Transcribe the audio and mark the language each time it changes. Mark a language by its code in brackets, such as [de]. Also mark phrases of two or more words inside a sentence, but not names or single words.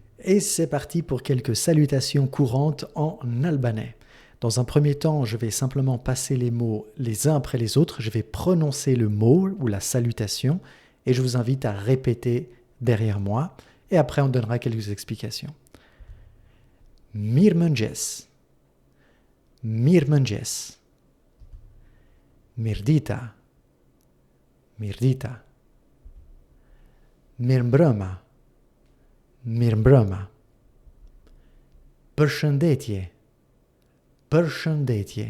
[fr] Et c'est parti pour quelques salutations courantes en albanais. Dans un premier temps, je vais simplement passer les mots les uns après les autres. Je vais prononcer le mot ou la salutation et je vous invite à répéter derrière moi. Et après, on donnera quelques explications. [sq] Mirëmëngjes. Mirëmëngjes. Mirdita. Mirdita. Mirëmbrëma. Mirëmbrëma. Përshëndetje. Përshëndetje.